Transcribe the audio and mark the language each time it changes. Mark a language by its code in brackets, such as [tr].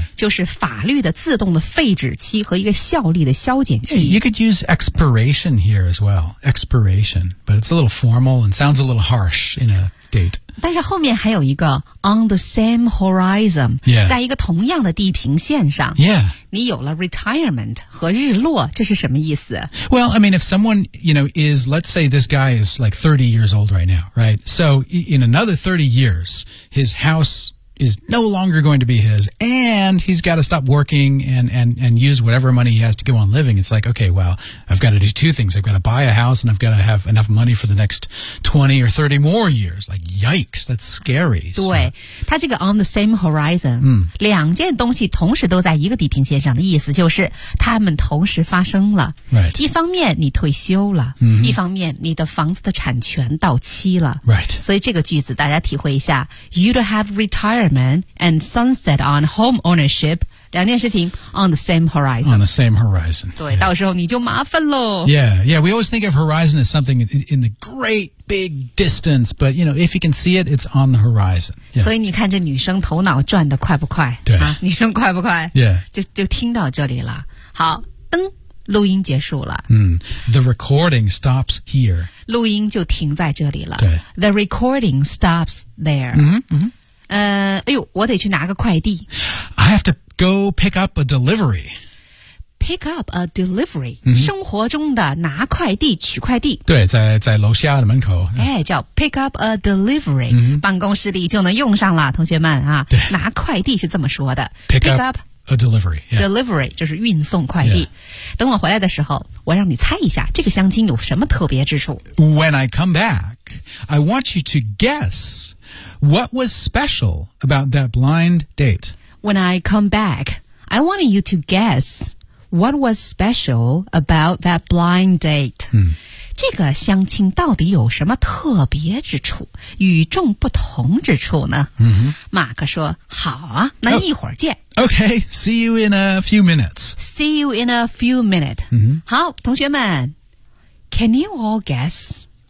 [zh] 就是法律的自动的废止期和一个效力的消减期。 [en] You could use expiration here as well. Expiration. But it's a little formal and sounds a little harsh in a date. [zh] 但是后面还有一个 [en] on the same horizon. Yeah. [zh] 在一个同样的地平线上。 [en] Yeah. [zh] 你有了 retirement 和日落这是什么意思 [en] Well, I mean, if someone, you know, is, let's say this guy is like 30 years old right now, right? So in another 30 years, his house... is no longer going to be his, and he's got to stop working and use whatever money he has to go on living. It's like, okay, well, I've got to do two things. I've got to buy a house, and I've got to have enough money for the next 20 or 30 more years. Like, yikes, that's scary. [zh] 对，他这个 [en] on the same horizon,、嗯、 [zh] 两件东西同时都在一个地平线上的意思就是他们同时发生了。 [en] Right. [zh] 一方面你退休了、 mm-hmm. 一方面你的房子的产权到期了。 [en] Right. [zh] 所以这个句子大家体会一下 [en] You'd have retiredand sunset on home ownership [zh] 两件事情 [en] on the same horizon on the same horizon [zh] 对、yeah. 到时候你就麻烦了 [en] yeah yeah we always think of horizon as something in the great big distance but you know if you can see it it's on the horizon、yeah. [zh] 所以你看这女生头脑转得快不快对、啊、女生快不快 [en] yeah [zh] 就听到这里了好灯录音结束了、 [en] mm, The recording stops here [zh] 录音就停在这里了对 [en] The recording stops there 嗯、mm-hmm, 嗯、mm-hmm. [zh] 哎呦，我得去拿个快递。 [en] I have to go pick up a delivery. Pick up a delivery.、 Mm-hmm. [zh] 生活中的拿快递、取快递。对，在楼下的门口。哎，叫 [en] pick up a delivery.、 Mm-hmm. [zh] 办公室里就能用上了，同学们啊。对。拿快递是这么说的。 [en] Pick up a delivery.、Yeah. [zh] Delivery 就是运送快递。 [en] Yeah. [zh] 等我回来的时候，我让你猜一下这个相亲有什么特别之处。 [en] When I come back, I want you to guess... What was special about that blind date? When I come back, I want you to guess what was special about that blind date.、 Mm. [zh] 这个相亲到底有什么特别之处、与众不同之处呢？ Mm-hmm. 马克说，好啊，那一会儿见。 [en] Okay, see you in a few minutes. See you in a few minutes.、 Mm-hmm. [zh] 好，同学们 [en] ,can you all guess?